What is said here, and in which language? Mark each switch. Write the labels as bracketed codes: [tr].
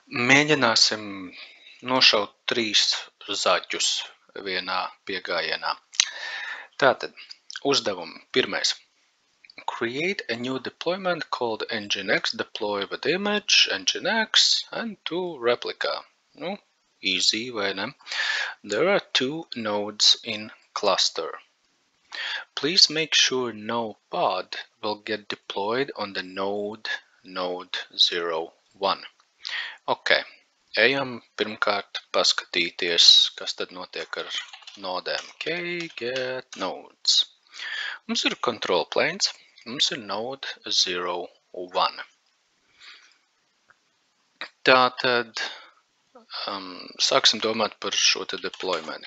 [lv] Mēģināsim nošaut 3 zaķus vienā piegājienā. Tātad, uzdevumi. Pirmais. [en] Create a new deployment called Nginx, deploy with image, Nginx, and to replica. Nu, easy, [lv] vai ne? [en] There are 2 nodes in cluster. Please make sure no pod will get deployed on the node 01. [lv] Ok, ejam pirmkārt paskatīties, kas tad notiek ar nodēm. Ok, get nodes. Mums ir control planes, mums ir node 01. Tātad sāksim domāt par šo te deployment.